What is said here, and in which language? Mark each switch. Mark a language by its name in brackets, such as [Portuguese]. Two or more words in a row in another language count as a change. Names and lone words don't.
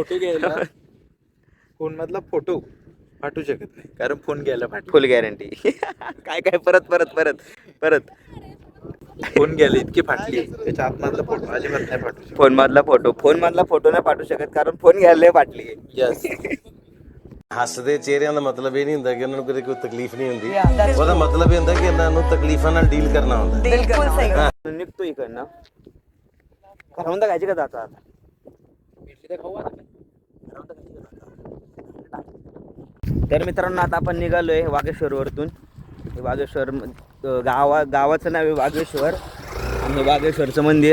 [Marathi] फोटो घ्यायला फोन मधला फोटो पाठवू शकत नाही कारण फोन घ्यायला पाठवू. [English] full guarantee. [Marathi] काय परत फोन घ्यायला इतकी फाटली त्याच्या आतमधला फोटो अजिबात नाही पाठवू शकत. फोन मधला फोटो नाही पाठवू शकत कारण फोन घ्यायला फाटली. यस. [Punjabi] ਹੱਸਦੇ ਚਿਹਰਿਆਂ ਦਾ ਮਤਲਬ ਇਹ ਨਹੀਂ ਹੁੰਦਾ ਕਿ ਉਹਨਾਂ ਨੂੰ ਕਦੇ ਕੋਈ ਤਕਲੀਫ ਨਹੀਂ ਹੁੰਦੀ ਉਹਦਾ ਮਤਲਬ ਇਹ ਹੁੰਦਾ ਕਿ ਇਹਨਾਂ ਨੂੰ ਤਕਲੀਫਾਂ ਨਾਲ ਡੀਲ ਕਰਨਾ ਹੁੰਦਾ [Hindi] बिल्कुल सही. [Marathi] निघतो इकडनं. करवंद खायची का जाता आता? तर मित्रांनो आता आपण निघालोय वाघेश्वरवरतून. हे वाघेश्वर गावाचं नाव आहे वाघेश्वर आणि वाघेश्वरचं मंदिर.